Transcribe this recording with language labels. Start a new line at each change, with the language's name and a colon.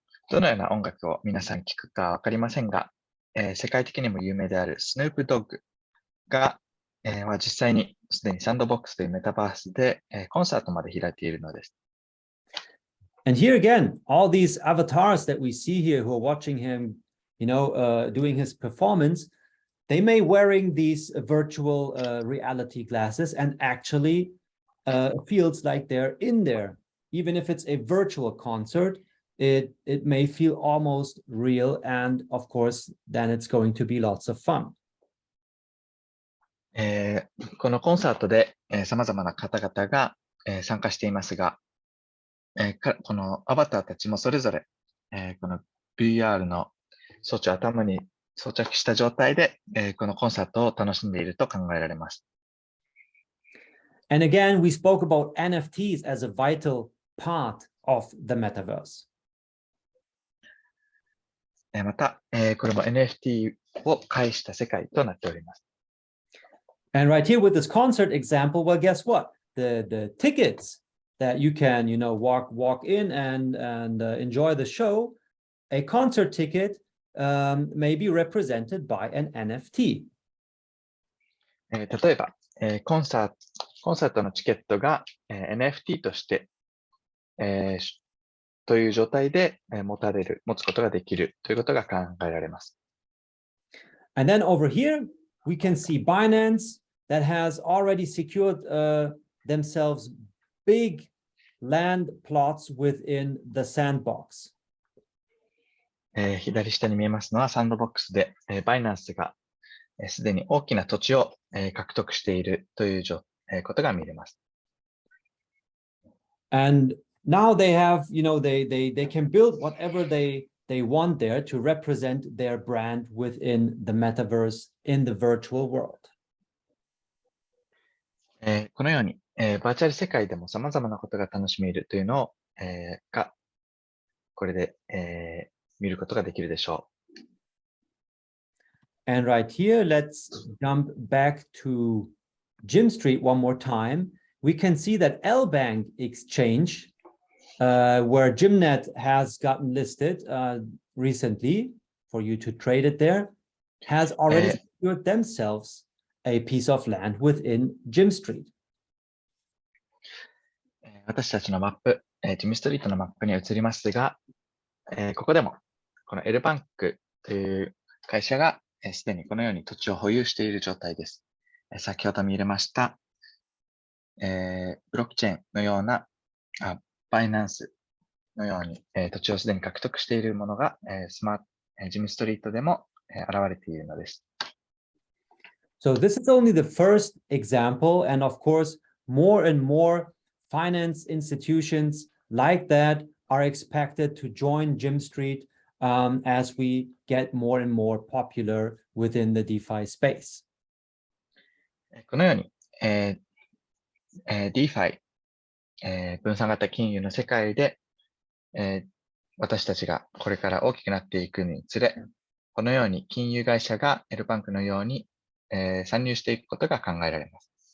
Japanese: どのような音楽を皆さん聞くかわかりませんが、世界的にも有名であるスヌープドッグが、実際にすでにサンドボックスというメタバースで、コンサートまで開いているのです。
English: And here again, all these avatars that we see here who are watching him, doing his performance, they may wearing these virtual reality glasses and actually feels like they're in there. Even if it's a virtual concert, it may feel almost real. And of course, then it's going to be lots of fun.
Japanese: このコンサートで、様々な方々が、参加していますが、このアバターたちもそれぞれ、この VR の装置を頭に装着した状態で、このコンサートを楽しんでいると考えられます。
English: And again, we spoke about NFTs as a vital part of the metaverse.
Japanese: また、これも NFT を介した世界となっております。
English: And right here with this concert example, well, guess what? The tickets that you can, walk in and enjoy the show, a concert ticket may be represented by an NFT.
Japanese: 例えば、コンサートのチケットが、NFT として、という状態で、持つことができるということが考えられます。
English: And then over here, we can see Binance that has already secured themselves big land plots within the Sandbox.
Japanese: 左下に見えますのはサンドボックスで、バイナンスがすでに大きな土地を、獲得しているということが見れます。
English: And now they have, they can build whatever they want there to represent their brand within the metaverse in the virtual world.
Japanese: このように、バーチャル世界でも様々なことが楽しめるというのを、これで、見ることができるでしょう。
English: And right here, let's jump back to GYMSTREET one more time. We can see that LBank exchange, where GymNet has gotten listed recently for you to trade it there, has already secured themselves a piece of land within GYMSTREET.
Japanese: 私たちのマップ、GYMSTREETのマップに移りますが、ここでもこの LBank という会社がすでにこのように土地を保有している状態です。先ほど見入れました、ブロックチェーンのような、バイナンスのように、土地をすでに獲得しているものが、GYMSTREETでも、現れているのです。
English: So this is only the first example, and of course, more and more finance institutions like that are expected to join GYMSTREET as we get more and more popular within the DeFi space.
Japanese: このように、DeFi、分散型金融の世界で、私たちがこれから大きくなっていくにつれ、このように金融会社が LBank のように、参入していくことが考えられます。